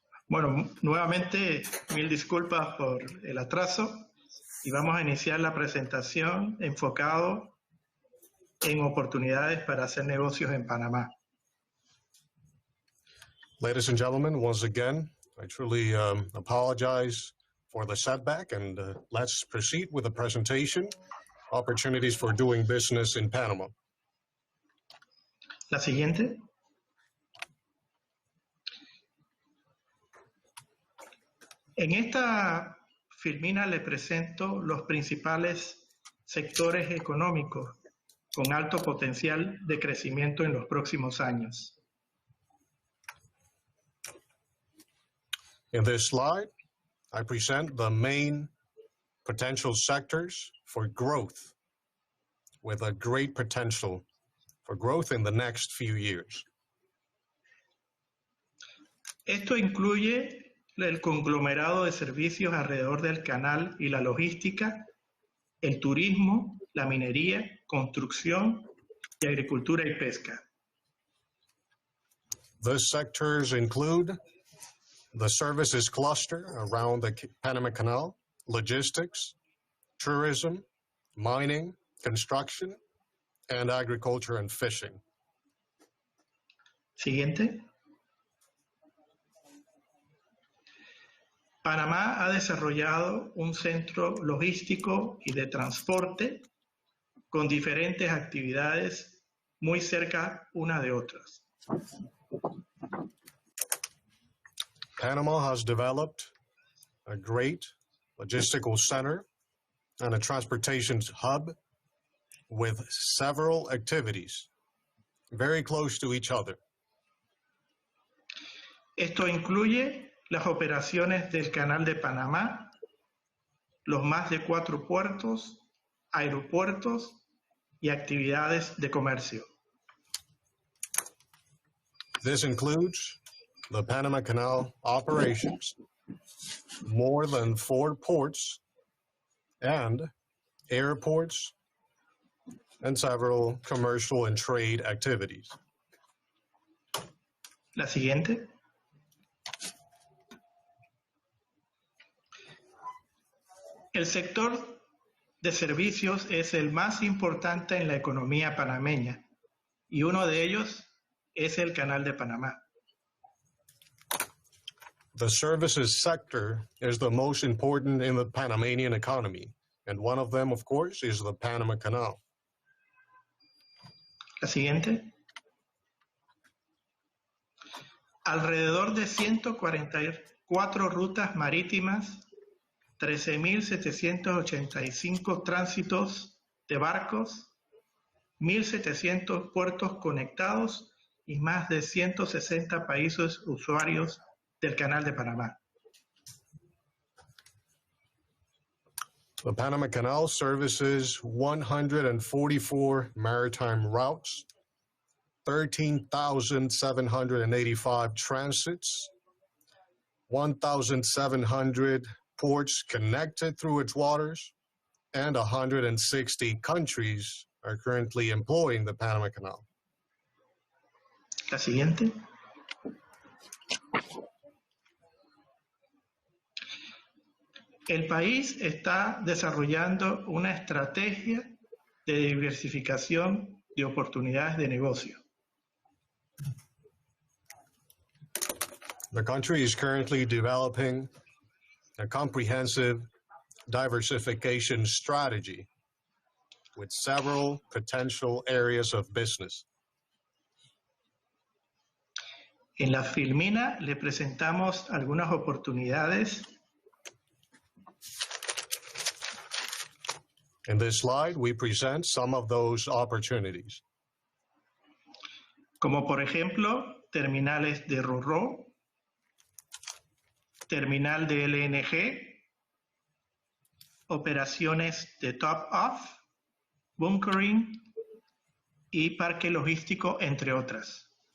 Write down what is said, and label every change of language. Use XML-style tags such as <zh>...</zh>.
<es>Bueno, nuevamente, mil disculpas por el atraso y vamos a iniciar la presentación enfocado en oportunidades para hacer negocios en Panamá.</es> <en>Ladies and gentlemen, once again, I truly apologize for the setback, and let's proceed with the presentation, Opportunities for Doing Business in Panama.</en> <es>La siguiente. En esta filmina le presento los principales sectores económicos con alto potencial de crecimiento en los próximos años.</es> <en>In this slide, I present the main potential sectors for growth with a great potential for growth in the next few years.</en> <es>Esto incluye el conglomerado de servicios alrededor del canal y la logística, el turismo, la minería, construcción y agricultura y pesca.</es> <en>Those sectors include the services cluster around the Panama Canal, logistics, tourism, mining, construction, and agriculture and fishing.</en> <es>Siguiente. Panamá ha desarrollado un centro logístico y de transporte con diferentes actividades muy cerca una de otras.</es> <en>Panama has developed a great logistical center and a transportation hub with several activities very close to each other.</en> <es>Esto incluye las operaciones del Canal de Panamá, los más de 4 puertos, aeropuertos y actividades de comercio.</es> <en>This includes the Panama Canal operations, more than 4 ports, and airports, and several commercial and trade activities.</en> <es>La siguiente. El sector de servicios es el más importante en la economía panameña y uno de ellos es el Canal de Panamá.</es> <en>The services sector is the most important in the Panamanian economy, and one of them, of course, is the Panama Canal.</en> <es>La siguiente. Alrededor de 144 rutas marítimas, 13.785 tránsitos de barcos, 1.700 puertos conectados y más de 160 países usuarios del Canal de Panamá.</es> <en>The Panama Canal services 144 maritime routes, 13,785 transits, 1,700 ports connected through its waters, and 160 countries are currently employing the Panama Canal.</en> <es>La siguiente. El país está desarrollando una estrategia de diversificación de oportunidades de negocio.</es> <en>The country is currently developing a comprehensive diversification strategy with several potential areas of business.</en> <es>En la filmina le presentamos algunas oportunidades.</es> <en>In this slide, we present some of those opportunities.</en> <es>Como por ejemplo, terminales de RoRo, terminal de LNG, operaciones de top-off, bunkering y parque logístico, entre otras.</es>